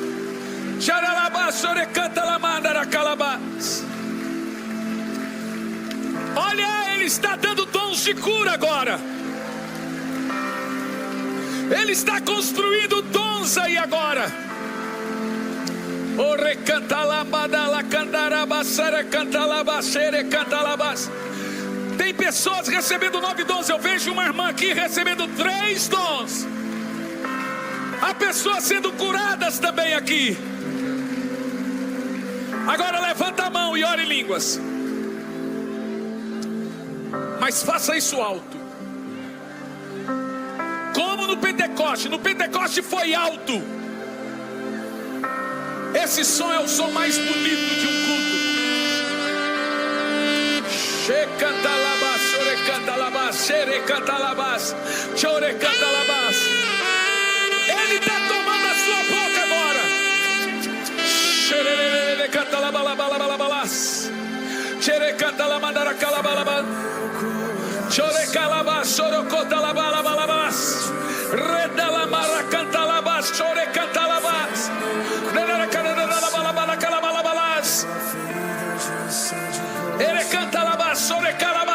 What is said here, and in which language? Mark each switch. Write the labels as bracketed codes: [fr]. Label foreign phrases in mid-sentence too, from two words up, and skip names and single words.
[pt] Olha, ele está dando dons de cura agora. Ele está construindo dons aí agora. O recanta lambada la candarabasara canta labasere canta labas. Tem pessoas recebendo 9 dons. Eu vejo uma irmã aqui recebendo 3 dons. Há pessoas sendo curadas também aqui. Agora levanta a mão e ore em línguas. Mas faça isso alto. Como no Pentecoste. No Pentecoste foi alto. Esse som é o som mais bonito de um culto. Shekantalabas, chorecantalabas, xerecantalabas, chorecantalabas. Ele está tomando a sua boca agora. Xerecantalabalabalabalabalas, xerecantalamandaracalabalabas, chorecalabas, chorocotalabalabalabas, redalamaracantalabalabas, chorecantalabas, redalacantalabalabalabalabalabas. Ele canta lá,